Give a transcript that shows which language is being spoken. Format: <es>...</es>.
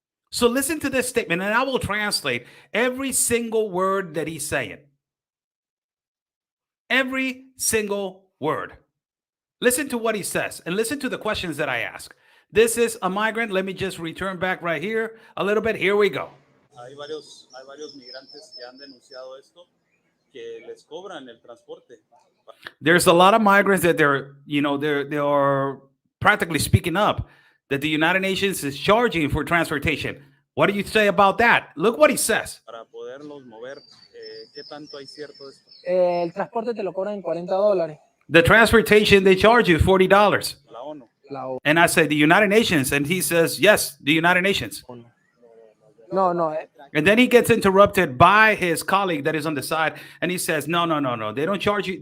<en>So listen to this statement, and I will translate every single word that he's saying. Every single word. Listen to what he says, and listen to the questions that I ask. This is a migrant. Let me just return back right here a little bit. Here we go.</en> <es>Hay varios migrantes que han denunciado esto, que les cobran el transporte.</es> <en>There's a lot of migrants that they are practically speaking up that the United Nations is charging for transportation. What do you say about that? Look what he says.</en> <es>Para poderlos mover, ¿qué tanto hay cierto de esto? El transporte te lo cobran en $40.</es> <en>The transportation, they charge you $40.</en> <es>La ONU. La ONU.</es> <en>And I say, the United Nations. And he says, yes, the United Nations. No. And then he gets interrupted by his colleague that is on the side. And he says, no. They don't charge you.</en>